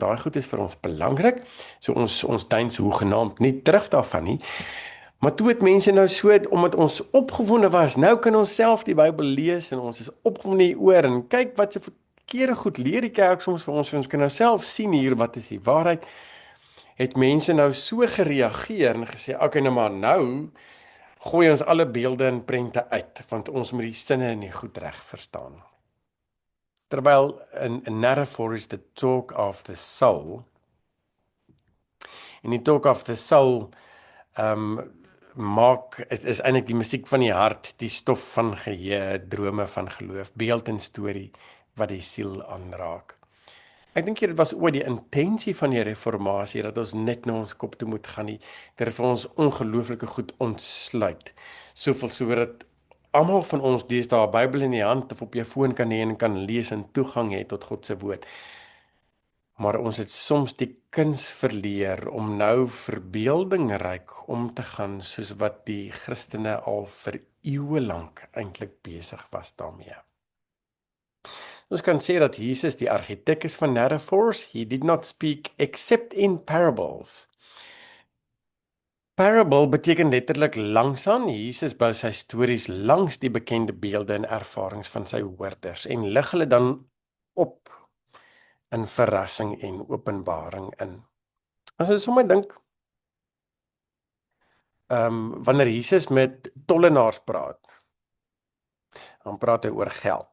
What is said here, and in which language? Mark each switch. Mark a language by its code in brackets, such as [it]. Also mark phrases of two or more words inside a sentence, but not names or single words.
[af] daai goed is vir ons belangrik, so ons deins hoegenaamd nie terug daarvan nie, maar toe het mense nou so, omdat ons opgewonde was, nou kan ons self die Bybel lees, en ons is opgewonde hieroor, en kyk wat se verkeerde goed leer die kerk soms vir ons kan nou self sien hier, wat is die waarheid, het mense nou so gereageer, en gesê, okay, nou maar nou, gooi ons alle beelde en prente uit, want ons moet die sinne nie goed reg verstaan. Terwyl in narrafor [en] is the talk of the soul, [af] en die [en] talk of the soul [af] is eintlik die musiek van die hart, die stof van geheue, drome van geloof, beeld en storie wat die siel aanraak. Ek dink dit was ooit die intensie van die reformatie, dat ons net na ons kop toe moet gaan nie, dit vir ons ongelooflike goed ontsluit, soveel so dat almal van ons deesdae 'n Bybel in die hand of op jou foon kan hê en kan lees en toegang het tot God se woord. Maar ons het soms die kuns verleer om nou verbeeldingryk om te gaan, soos wat die Christene al vir eeue lank eintlik besig was daarmee. Ons kan sê dat Jesus die argitek is van narrators. [en] He did not speak except in parables. [af] Parable beteken letterlik langsaan. Jesus bou sy stories langs die bekende beelde en ervarings van sy hoorders en lig hulle dan op in verrassing en openbaring in. As ons sommer dink, wanneer Jesus met tollenaars praat, dan praat hy oor geld.